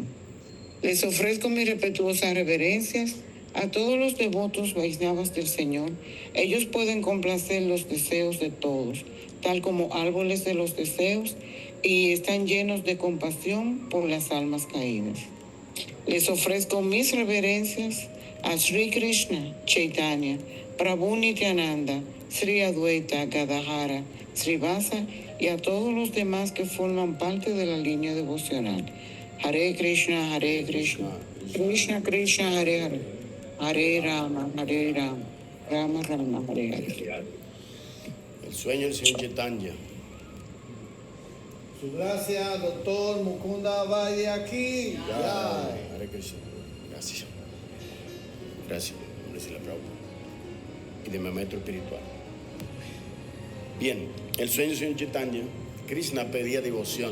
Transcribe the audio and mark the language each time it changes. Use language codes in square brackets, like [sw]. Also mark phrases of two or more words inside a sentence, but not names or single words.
[es] Les ofrezco mis respetuosas reverencias a todos los devotos Vaishnavas del Señor. Ellos pueden complacer los deseos de todos, tal como árboles de los deseos, y están llenos de compasión por las almas caídas. Les ofrezco mis reverencias a Sri Krishna Chaitanya, Prabhu Nityananda, Sri Advaita Gadadhara Srivasa y a todos los demás que forman parte de la línea devocional. [sa] Hare Krishna, Krishna Krishna, Hare Hare, Hare Rama, Rama Rama, Hare Hare. [es] El sueño del Señor Chaitanya. Su gracia, doctor Mukunda Valle aquí. [sa] Hare Krishna. [es] Gracias. Gracias. Les la aplaudo. Y de mi maestro espiritual. Bien, el sueño del Señor Chaitanya, Krishna pedía devoción.